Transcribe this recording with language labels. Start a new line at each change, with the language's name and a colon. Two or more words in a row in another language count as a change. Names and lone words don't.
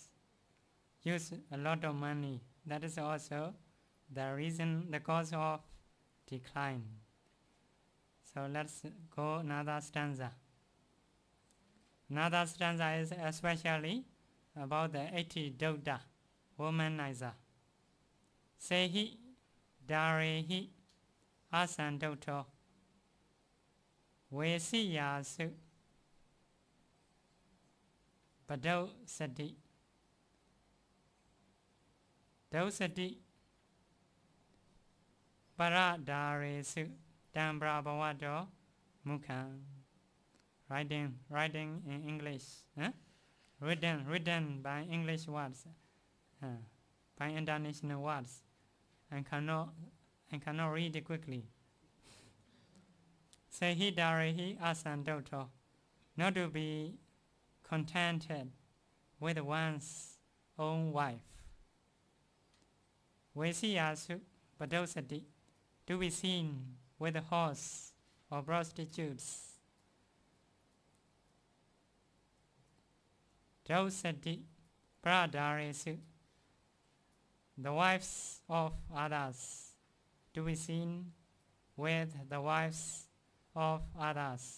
English: Use a lot of money. That is also the reason, the cause of decline. So let's go another stanza. Another stanza is especially about the antidote, womanizer.
Pali: Sehi darehi asandoto vesiyasu padau sati Dosati Parādaresu Parābhavasutta Mukham.
English: Writing in English. Written by English words. By international words. I cannot read it quickly.
Pali: Sehi darehi asandoto.
English: Not to be contented with one's own wife.
Pali: Vesiyasu padosati,
English: to be seen with a horse or prostitutes.
Pali: Dosati pradaresu,
English: the wives of others, to be seen with the wives of others.